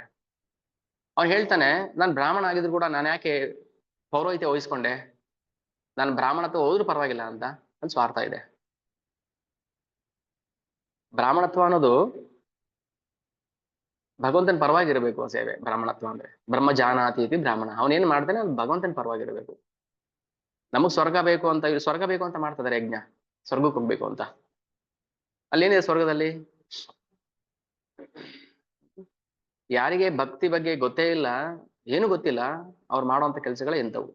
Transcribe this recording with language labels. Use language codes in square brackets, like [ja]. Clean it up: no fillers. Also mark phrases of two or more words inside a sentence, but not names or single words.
[kn] ಅವ್ನು ಹೇಳ್ತಾನೆ, ನಾನು ಬ್ರಾಹ್ಮಣ ಆಗಿದ್ರು ಕೂಡ ನಾನು ಯಾಕೆ ಪೌರೋಹಿತ್ಯ ವಹಿಸ್ಕೊಂಡೆ, ನಾನು ಬ್ರಾಹ್ಮಣತ್ವ ಹೋದ್ರೂ ಪರವಾಗಿಲ್ಲ ಅಂತ ಒಂದು ಸ್ವಾರ್ಥ ಇದೆ. ಬ್ರಾಹ್ಮಣತ್ವ ಅನ್ನೋದು ಭಗವಂತನ ಪರವಾಗಿರ್ಬೇಕು ಸೇವೆ. ಬ್ರಾಹ್ಮಣತ್ವ ಅಂದ್ರೆ [sa] ಬ್ರಹ್ಮ ಜಾನಾತಿ ಇತಿ ಬ್ರಾಹ್ಮಣ, [kn] ಅವನೇನ್ ಮಾಡ್ತಾನೆ ಅದು ಭಗವಂತನ ಪರವಾಗಿರ್ಬೇಕು. ನಮಗ್ ಸ್ವರ್ಗ ಬೇಕು ಅಂತ ಮಾಡ್ತಿದ್ದಾರೆ ಯಜ್ಞ, ಸ್ವರ್ಗಕ್ಕೆ ಹೋಗ್ಬೇಕು ಅಂತ. ಅಲ್ಲೇನಿದೆ ಸ್ವರ್ಗದಲ್ಲಿ? ಯಾರಿಗೆ ಭಕ್ತಿ ಬಗ್ಗೆ ಗೊತ್ತೇ ಇಲ್ಲ, ಏನು ಗೊತ್ತಿಲ್ಲ, ಅವ್ರು ಮಾಡುವಂತ ಕೆಲಸಗಳೇ ಎಂತವು.